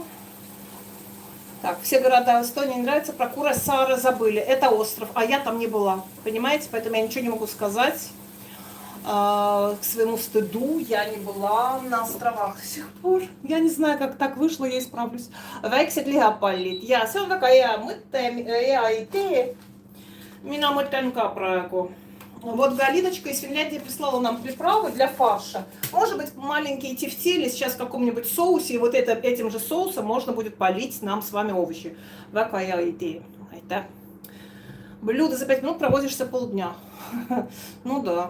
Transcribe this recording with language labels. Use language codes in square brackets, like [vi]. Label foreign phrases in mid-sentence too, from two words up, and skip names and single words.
[ru] Так, все города в Эстонии нравятся, про Курасаара забыли. Это остров, а я там не была, понимаете? Поэтому я ничего не могу сказать. К своему стыду я не была на островах до сих пор. Я не знаю, как так вышло, я исправлюсь. [et] Väikset lihapallid. Ja see on väga hea mõte, hea idee. Mina mõtlen ka praegu. [ru] Вот Галиночка из Финляндии прислала нам приправы для фарша. Может быть, маленькие тефтели сейчас в каком-нибудь соусе, и вот этим же соусом можно будет полить нам с вами овощи. Какая идея. Это блюдо за 5 минут проводишься полдня. Ну да.